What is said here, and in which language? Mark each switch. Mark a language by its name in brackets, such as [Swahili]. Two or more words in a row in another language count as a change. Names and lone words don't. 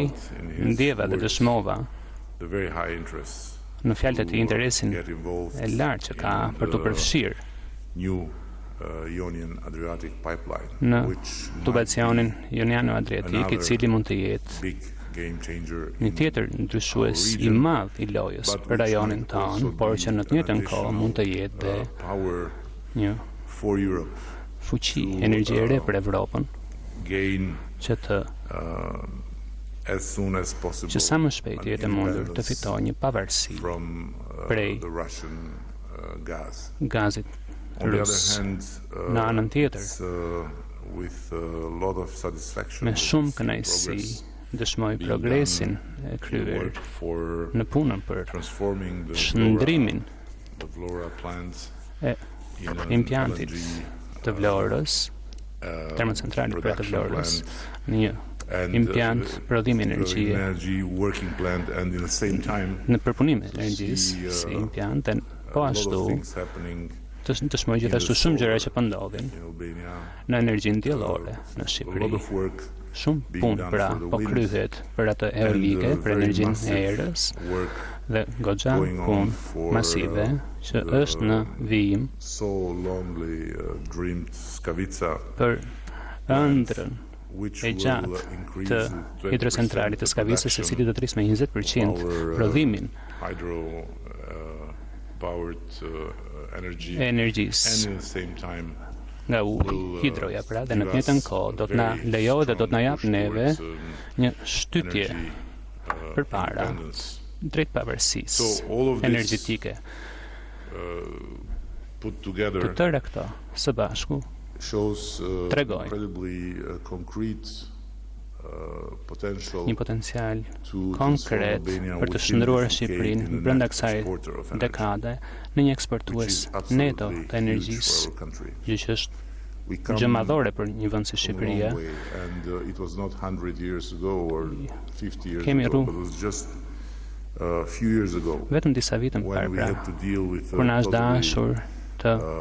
[English] felt in his [Albanian] ndjeva dhe [English] words [Albanian] dëshmova [English] the very high interest [Albanian] në fjalët e tij interesin [English] get involved [Albanian] e lartë që ka [English] in [Albanian] për të [English] the [Albanian] përfshirë [English] new Ionian Adriatic pipeline, [Albanian] në [English] which might [Albanian] tubacionin [English] be [Albanian] Joniano-Adriatik, i cili mund të jetë [English] big game changer [Albanian] një [English] in [Albanian] tjetër ndryshues [English] our [Albanian] i [English] region, [Albanian] madh i lojës [English] but [Albanian] për [English] which [Albanian] rajonin [English] might also [Albanian] tonë, por [English] be [Albanian] që në të njëjtën kohë mund të jetë dhe [English] power [Albanian] një [English] for Europe [Albanian] fuqi, [English] to, [Albanian] energji e re për Evropën, [English] gain [Albanian] që të [English] as soon as possible [Albanian] që sa më shpejt [English] an [Albanian] jetë e mundur të [English] independence [Albanian] fitojë një pavarësi [English] from [Albanian] prej [English] the Russian gas. [Albanian] gazit [English] On the [Albanian] rus. [English] other hand, [Albanian] Në anën tjetër, [English] it's, with a lot of satisfaction [Albanian] me [English] that [Albanian] shumë [English] we see [Albanian] kënaqësi [English] progress [Albanian] dëshmoj [English] being [Albanian] progresin [English] done [Albanian] e [English] in [Albanian] kryer [English] work for [Albanian] në punën për [English] transforming [Albanian] shndrimin [English] the Vlora plant [Albanian] e [English] in an [Albanian] impjantit [English] LNG, [Albanian] të Vlorës, termocentralit për të [English] production [Albanian] Vlorës, [English] plant, [Albanian] në një [English] and, [Albanian] impjant prodhimi energjie [English] energy working plant, and in the same time [Albanian] në përpunim e [English] see, [Albanian] energjisë si impjant, dhe po [English] a lot [Albanian] ashtu [English] of things happening [Albanian] të dëshmoj gjithashtu shumë gjëra që po ndodhin [English] in Albania, [Albanian] në energjinë diellore [English] a [Albanian] në [English] lot [Albanian] Shqipëri. [English] of work [Albanian] Shumë [English] being [Albanian] punë [English] done [Albanian] pra [English] for the [Albanian] po [English] wind, [Albanian] kryhet për atë eolike, [English] and, [Albanian] për [English] very [Albanian] energjinë e [English] massive [Albanian] erës [English] work [Albanian] dhe goxha [English] going on [Albanian] punë [English] for, [Albanian] masive që [English] the [Albanian] është në vijim [English] so longly dreamed Skavica, [Albanian] për ëndrrën [English] which [Albanian] e [English] will [Albanian] gjatë [English] increase [Albanian] të [English] 20% [Albanian] hidrocentralit të Skavicës, e cili do të rrisë me 20% [English] our, [Albanian] prodhimin [English] hydro powered energy, [Albanian] e energjisë [English] and at the same time [Albanian] nga hidroja, pra, dhe në të njëjtën kohë do të na lejojë dhe do të na jap neve një shtytje përpara drejt pavarësisë energjetike. [English] put together [Albanian] Të tëra këto së bashku [English] shows [Albanian] tregojnë [English] incredibly concrete [Albanian] një potencial konkret për të shndruar Shqipërinë brenda kësaj dekade në një eksportues neto të energjisë, gjë që është gjë madhore për një vend si Shqipëria. Kemi vetëm disa vite më parë, kur na është dashur të